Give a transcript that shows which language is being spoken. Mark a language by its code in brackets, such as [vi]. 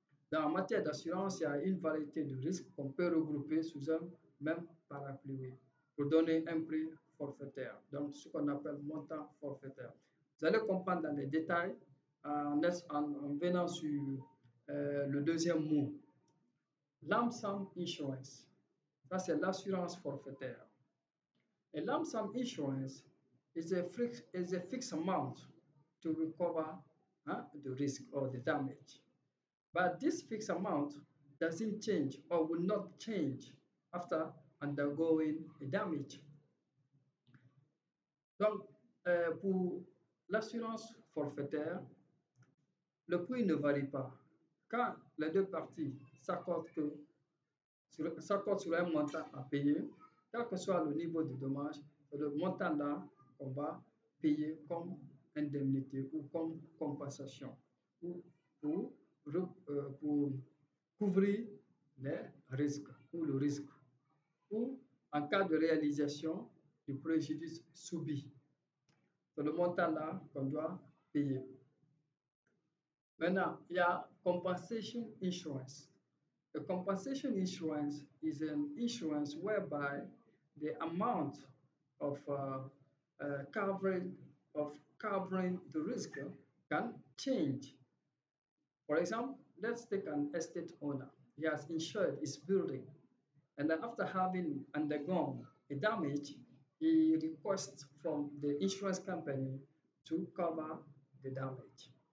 [fr] Dans la matière d'assurance, il y a une variété de risques qu'on peut regrouper sous un même parapluie pour donner un prix forfaitaire, donc ce qu'on appelle montant forfaitaire. Vous allez comprendre dans les détails en venant sur le deuxième mot. Lump sum insurance, ça c'est l'assurance forfaitaire. [en] A lump sum insurance is a fixed amount to recover the risk or the damage. But this fixed amount doesn't change or will not change after undergoing a damage. [fr] Donc, pour l'assurance forfaitaire, le prix ne varie pas. Quand les deux parties s'accordent sur un montant à payer, quel que soit le niveau de dommage, c'est le montant là qu'on va payer comme indemnité ou comme compensation ou pour couvrir les risques ou le risque ou en cas de réalisation du préjudice subi. C'est le montant là qu'on doit payer. Maintenant, il y a compensation insurance. [en] A compensation insurance is an insurance whereby the amount of covering the risk can change. For example, let's take an estate owner. He has insured his building, and then after having undergone a damage, he requests from the insurance company to cover the damage.